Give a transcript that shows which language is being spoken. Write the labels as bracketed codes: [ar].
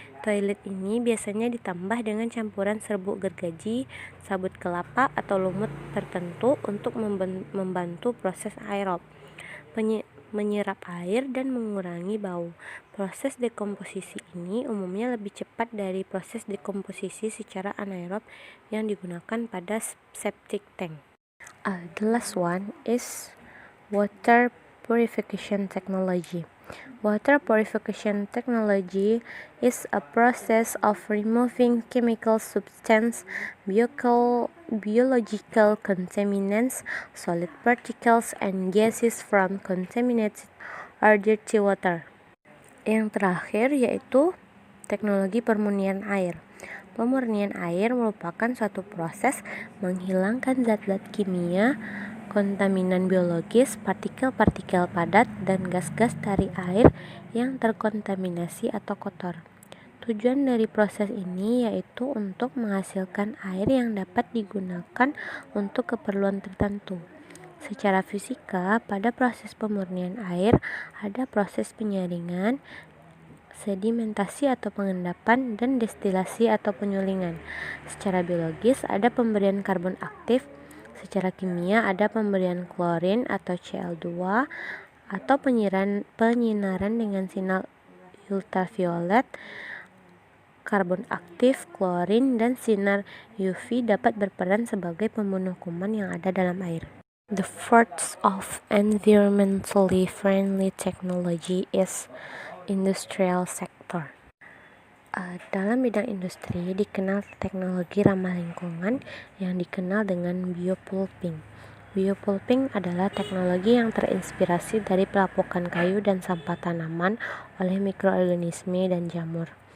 [id] Toilet ini biasanya ditambah dengan campuran serbuk gergaji, sabut kelapa, atau lumut tertentu untuk membantu proses aerob, menyerap air dan mengurangi bau. Proses dekomposisi ini umumnya lebih cepat dari proses dekomposisi secara anaerob yang digunakan pada septic tank. [en] The last one is water purification technology. Water purification technology is a process of removing chemical substance, biological contaminants, solid particles, and gases from contaminated or dirty water. [id] Yang terakhir yaitu teknologi pemurnian air. Pemurnian air merupakan suatu proses menghilangkan zat-zat kimia, kontaminan biologis, partikel-partikel padat, dan gas-gas dari air yang terkontaminasi atau kotor. Tujuan dari proses ini yaitu untuk menghasilkan air yang dapat digunakan untuk keperluan tertentu. Secara fisika, pada proses pemurnian air ada proses penyaringan, sedimentasi atau pengendapan, dan destilasi atau penyulingan. Secara biologis ada pemberian karbon aktif. Secara kimia ada pemberian klorin atau Cl2 atau penyinaran dengan sinar ultraviolet. Karbon aktif, klorin, dan sinar UV dapat berperan sebagai pembunuh kuman yang ada dalam air. [en] The fourth of environmentally friendly technology is industrial sector. [id] Dalam bidang industri dikenal teknologi ramah lingkungan yang dikenal dengan biopulping. Biopulping adalah teknologi yang terinspirasi dari pelapukan kayu dan sampah tanaman oleh mikroorganisme dan jamur.